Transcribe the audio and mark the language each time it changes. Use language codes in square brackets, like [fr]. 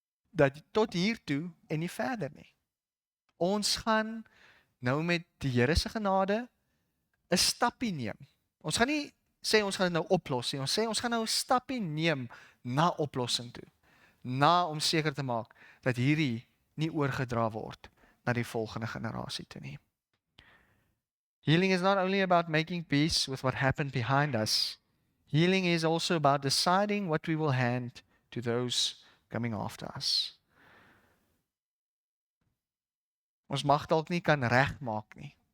[af] Dat tot hier toe en nie verder nie. Ons gaan nou met die Here se genade 'n stappie neem. Ons gaan nie sê ons gaan dit nou oplos nie. Ons sê ons gaan nou 'n stappie neem na oplossing toe. Na om seker te maak dat hierdie nie oorgedra word na die volgende generasie toe nie. [en] Healing is not only about making peace with what happened behind us. Healing is also about deciding what we will hand to those coming after us. [af] Ons mag dalk nie kan regmaak nie.